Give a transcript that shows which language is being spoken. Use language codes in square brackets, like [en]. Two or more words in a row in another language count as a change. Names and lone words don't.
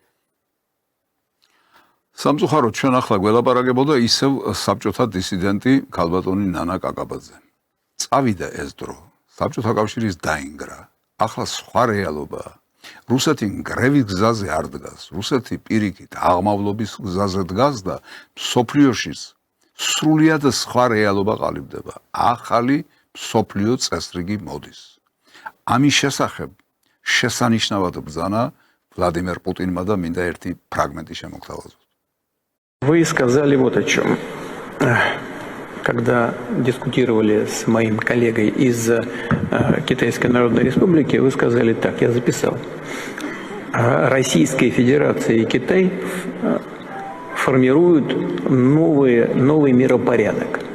[ka] სამწუხაროდ ჩვენ ახლა გველაპარაკებოდა ისევ საბჭოთა დისიდენტი ქალბატონი ნანა კაკაბაძე წავიდა ეს დრო საბჭოთა კავშირის დაინგრა ახლა სხვა რეალობაა რუსეთი გრევის გზაზე არ დგას რუსეთი პირიქით აღმავლობის გზაზე დგას და სოფლიოშიც სრულიად სხვა რეალობა ყალიბდება. ახალი სოფლიო წესრიგი მოდის. ამის შესახებ შესანიშნავად ბრძანა ვლადიმერ პუტინმა და მინდა ერთი ფრაგმენტი შემოგთავაზოთ. [ru] Вы сказали вот о чем. Когда дискутировали с моим коллегой из Китайской Народной Республики, вы сказали так, я записал. Российская Федерация и Китай формируют новый миропорядок.